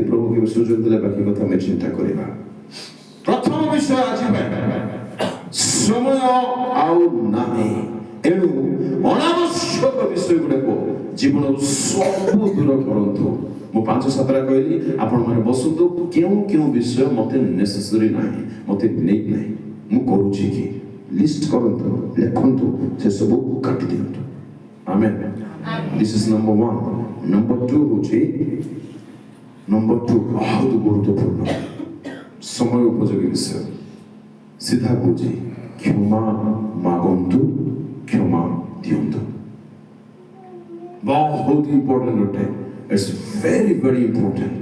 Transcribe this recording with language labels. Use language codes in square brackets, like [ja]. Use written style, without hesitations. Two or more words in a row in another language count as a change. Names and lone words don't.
[or] ପ୍ରଭୁ କେବେ ସୁଯୋଗ ଦେଲେ ବାକି କଥା ଆମେ ଚିନ୍ତା କରିବା। ପ୍ରଥମ ବିଷୟ ଆଜି ପାଇଁ ସମୟ ଆଉ ନାହିଁ, ଏଣୁ ଅନାବଶ୍ୟକ ବିଷୟ ଗୁଡ଼ାକ ଜୀବନରୁ ସବୁ ଦୂର କରନ୍ତୁ। ମୁଁ 5-7ଟା କହିଲି, ଆପଣମାନେ ବସନ୍ତୁ। କେଉଁ ବିଷୟ ମତେ ନେସେସରି ନାହିଁ, ମତେ ନେଇ ନାହିଁ, ମୁଁ କରୁଛି କି ଲିଷ୍ଟ କରନ୍ତୁ, ଲେଖନ୍ତୁ, ସେ ସବୁ କାଟି ଦିଅନ୍ତୁ। ଆମେନ୍। [en] This is number 1. Number 2 [or] ହେଉଛି ବହୁତ ଗୁରୁତ୍ୱପୂର୍ଣ୍ଣ ସମୟ ଉପଯୋଗୀ ବିଷୟ। ସିଧା କହୁଛି, କ୍ଷମା ମାଗନ୍ତୁ, କ୍ଷମା ଦିଅନ୍ତୁ। ବହୁତ ଇମ୍ପୋର୍ଟାଣ୍ଟ ଅଟେ। [en] It's very very important.